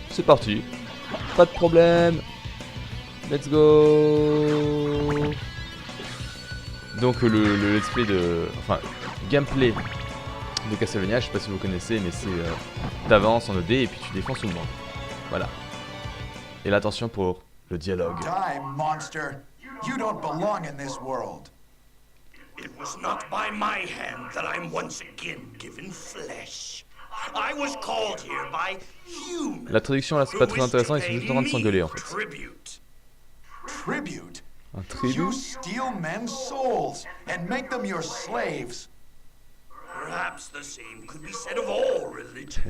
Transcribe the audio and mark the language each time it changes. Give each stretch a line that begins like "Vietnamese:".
French: C'est parti, pas de problème,
English: let's go.
French: Donc le let's play gameplay de Castlevania, je sais pas si vous connaissez, mais c'est t'avances en ED et puis tu défends tout le monde. Voilà. Et là attention pour le dialogue.
English: Die, monster! You don't belong in this world. It was not by my hand that I'm once again given flesh. I was called here by humans.
French: La traduction là c'est pas très intéressant, ils sont juste en train de s'engueuler en fait.
English: Tribute?
French: Un
English: You
French: tribut.
English: steal men's souls and make them your slaves. Perhaps the same could be said of all religions.